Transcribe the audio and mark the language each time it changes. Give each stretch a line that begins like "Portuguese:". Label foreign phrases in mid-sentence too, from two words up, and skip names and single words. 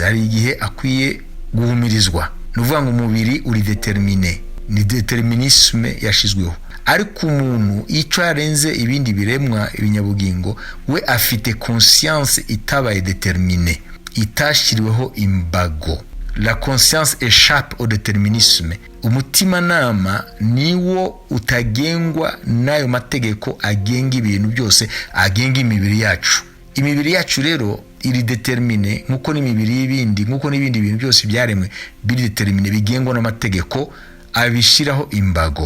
Kinyarwanda: Hari igihe akwiye guhumirizwa. Nuvuga ngo umubiri uri determiné, ni determinisme yashizweho. Ariko umuntu icyo yarenze ibindi biremwa ibinyabugingo, we afite conscience itabaye determiné, itashiriweho imbago.
French: La conscience échappe au déterminisme.
Kinyarwanda: Umutimanama niwo utagengwa n'ayo mategeko agenga ibintu byose, agenga imibiri yacu. Imibiri yacu rero iri determiné nkuko n'imibiri y'ibindi, nkuko n'ibindi bintu byose byaremwe biri determiné, bigengwa n'amategeko abishiraho imbago.